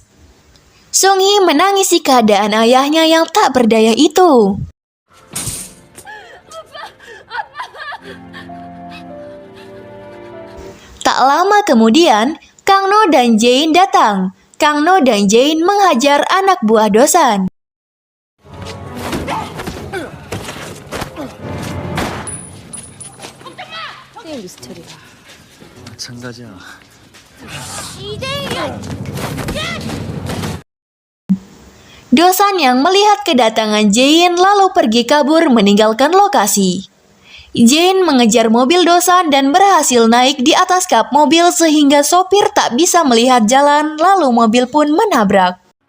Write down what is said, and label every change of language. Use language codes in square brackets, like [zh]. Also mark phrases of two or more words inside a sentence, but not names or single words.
[id] Seung Hee menangisi keadaan ayahnya yang tak berdaya itu. Tak lama kemudian, Kang No dan Jane datang. Kang No dan Jane menghajar anak buah Dosan. [ko] 게임 미스터리야. 마찬가지야. [id] Dosan yang melihat kedatangan Jane lalu pergi kabur meninggalkan lokasi. Jane mengejar mobil Dosan dan berhasil naik di atas kap mobil sehingga sopir tak bisa melihat jalan, lalu mobil pun menabrak.